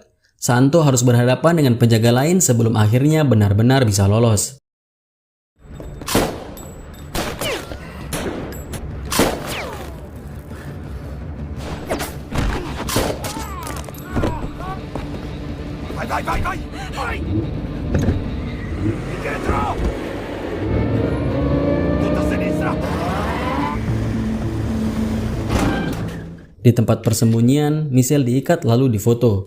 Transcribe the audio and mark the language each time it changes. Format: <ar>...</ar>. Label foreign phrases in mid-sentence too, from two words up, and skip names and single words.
<id>Santo harus berhadapan dengan penjaga lain sebelum akhirnya benar-benar bisa lolos.</id> <it>Vai! Indietro! Tutta a sinistra!</it> <id>Di tempat persembunyian, Michelle diikat lalu difoto.</id>